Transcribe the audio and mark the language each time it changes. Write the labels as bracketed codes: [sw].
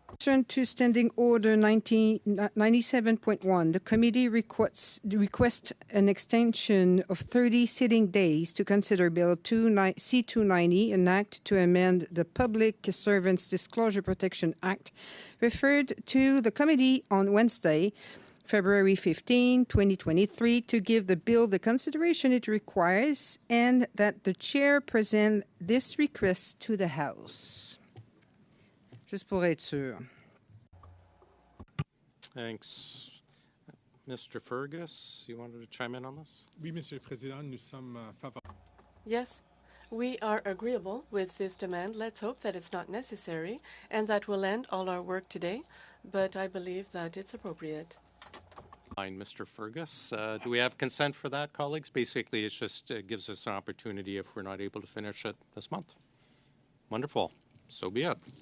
[en] To Standing Order 97.1, the committee requests an extension of 30 sitting days to consider Bill C-290, an act to amend the Public Servants Disclosure Protection Act, referred to the committee on Wednesday, February 15, 2023, to give the bill the consideration it requires, and that the chair present this request to the House. [fr] Juste pour être sûr. [en] Thanks. Mr. Fergus, you wanted to chime in on this? [fr] Oui, Monsieur le Président, nous sommes favorables. [en] Yes, we are agreeable with this demand. Let's hope that it's not necessary and that will end all our work today, but I believe that it's appropriate. Mr. Fergus, do we have consent for that, colleagues? Basically, it just gives us an opportunity if we're not able to finish it this month. Wonderful. So be it.